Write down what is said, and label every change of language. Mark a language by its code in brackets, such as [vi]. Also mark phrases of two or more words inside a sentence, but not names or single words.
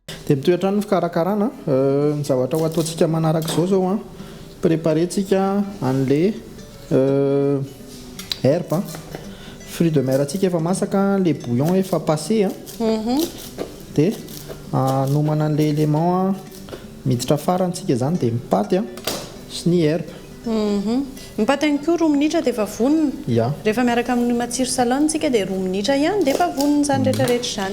[mg] dia mitoetra ny fikarakarana ny zavatra ho ataontsika manaraka izao zao a préparentsika an'le [fr] herbe fruit de mer [mg] atsika efa masaka le bouillon efa passé a dia anomana an'le élément a miditra farantsika zany dia mipaty a sy ny herbe mipaty ihany koa 2 minitra dia efa vonona ya rehefa miaraka amin'ny matsiro salone tsika dia 2 minitra ihany dia efa vonona zany rehetrarehetra zany